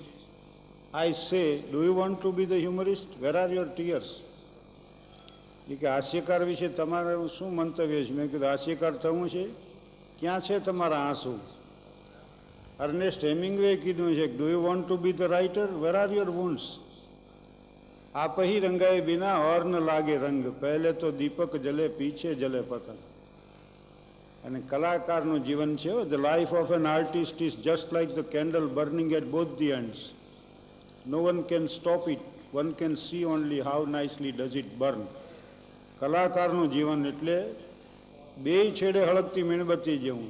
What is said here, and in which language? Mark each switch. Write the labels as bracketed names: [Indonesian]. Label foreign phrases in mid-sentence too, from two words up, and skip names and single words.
[English] I say, do you want to be the humorist? Where are your tears? [Gujarati] એ કે હાસ્યકાર વિશે તમારે શું મંતવ્ય છે? મેં કીધું હાસ્યકાર થવું છે? ક્યાં છે તમારા આંસુ? [English] અર્નેસ્ટ હેમિંગવે [Gujarati] કીધું છે, [English] do you want to be the writer? Where are your wounds? [Hindi] आप ही रंगाए बिना और न लागे रंग, पहले तो दीपक जले पीछे जले पतंग. [Gujarati] અને કલાકારનું જીવન છે, [English] the life of an artist is just like the candle burning at both the ends. No one can stop it, one can see only how nicely does it burn. [Gujarati] કલાકારનું જીવન એટલે 2 છેડે હળગતી મીણબત્તી જેવું.